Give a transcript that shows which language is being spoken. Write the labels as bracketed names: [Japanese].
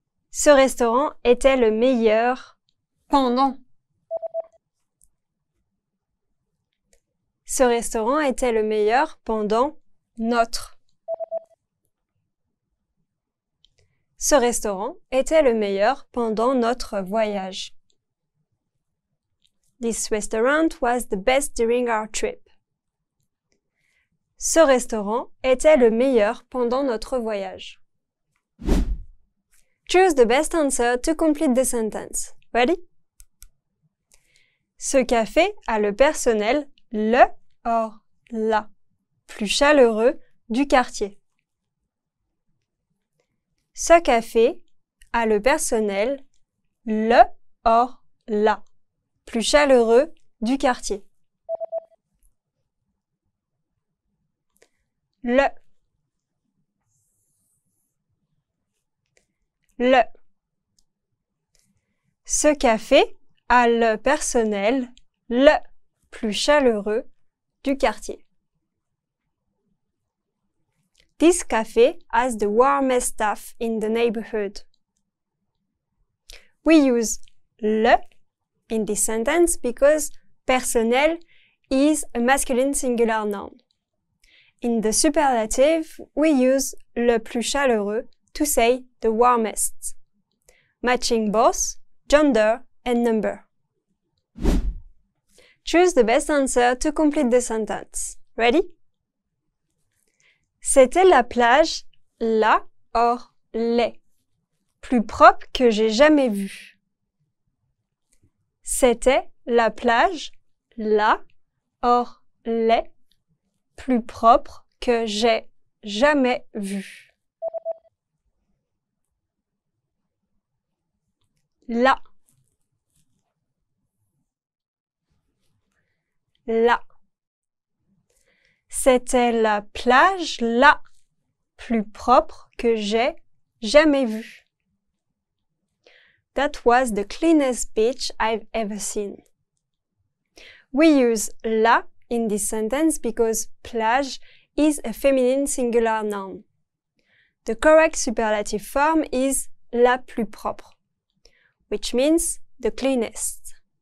[French] Ce restaurant était le meilleur pendant. Ce restaurant était le meilleur pendant notre. Ce restaurant était le meilleur pendant notre voyage. [English] This restaurant was the best during our trip. [French] Ce restaurant était le meilleur pendant notre voyage. [English] Choose the best answer to complete the sentence. Ready? [French] Ce café a le personnel le or la plus chaleureux du quartier. Ce café a le personnel le or la plus chaleureux du quartier. Le. Ce café a le personnel le plus chaleureux du quartier. [English] This cafe has the warmest staff in the neighborhood. We use le in this sentence because personnel is a masculine singular noun. In the superlative, we use [French] le plus chaleureux [English] to say the warmest, matching both gender and number. Choose the best answer to complete the sentence. Ready? [French] C'était la plage, la or les, plus propre que j'ai jamais vue. C'était la plage, la or les, plus propre que j'ai jamais vue. La. C'était la plage la plus propre que j'ai jamais vue. [English] That was the cleanest beach I've ever seen. We use la in this sentence because plage is a feminine singular noun. The correct superlative form is [French] la plus propre, [English] which means the cleanest.